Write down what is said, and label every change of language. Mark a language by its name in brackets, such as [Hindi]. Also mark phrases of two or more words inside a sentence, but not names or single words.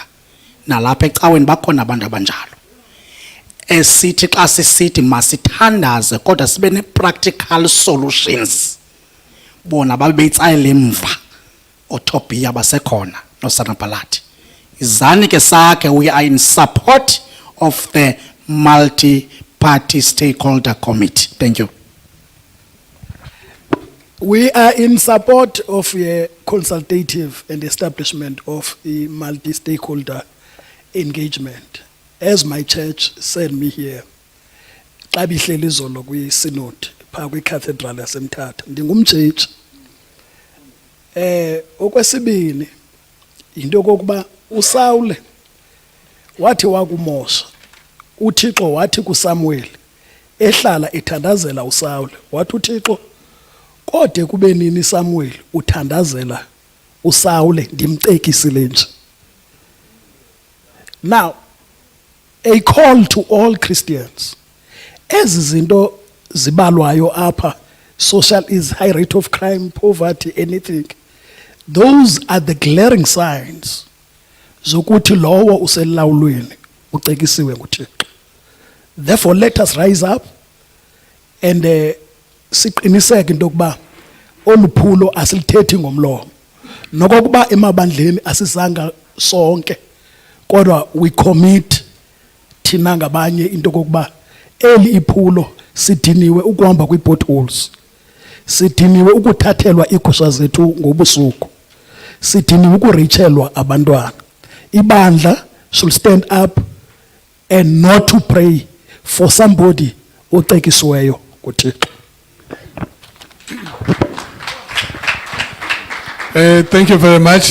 [Xhosa] Nalapha ecaweni bakhona abantu abanjalo esithi xa sisithi masithandaze kodwa sibe ne- [English] practical solutions, [Xhosa] bona babe beyitsayela emva uTobia basekhona noSalabhalati. Izani ke sakhe, [English] we are in support of the multi-party stakeholder committee. Thank you. We are in support of a consultative and establishment of a multi-stakeholder engagement. As my church sent me here, [Xhosa] xa bihleli izolo kwi-synod phaa kwi-cathedral yaseMthatha, ndingumtshitshi. Okwesibini into kokuba uSawule wathi wakumosha, uThixo wathi kuSamuel ehlala ethandazela uSawule, wathi uThixo kode kube nini Samuel uthandazela uSawule ndimcekisile nje. [English] Now, a call to all Christians. [Xhosa] Ezi zinto zibalwayo apha, [English] social is high rate of crime, poverty, anything. Those are the glaring signs [Xhosa] zokuthi lowo uselawulweni ucekisiwe nguThixo. [English] Therefore, let us rise up and [Xhosa] siqiniseke into yokuba oluphulo asilithethi ngomlomo. Nokokuba emabandleni asisanga sonke, kodwa [English] we commit [Xhosa] thina ngabanye into kokuba eli iphulo sidiniwe ukuhamba kwi-potholes, sidiniwe ukuthathelwa iigusha zethu ngobusuku, sidiniwe ukurichelwa abantwana. [English] Ibandla should stand up and not to pray for somebody [Xhosa] ocekisiweyo nguThixo. [English] Thank you very much.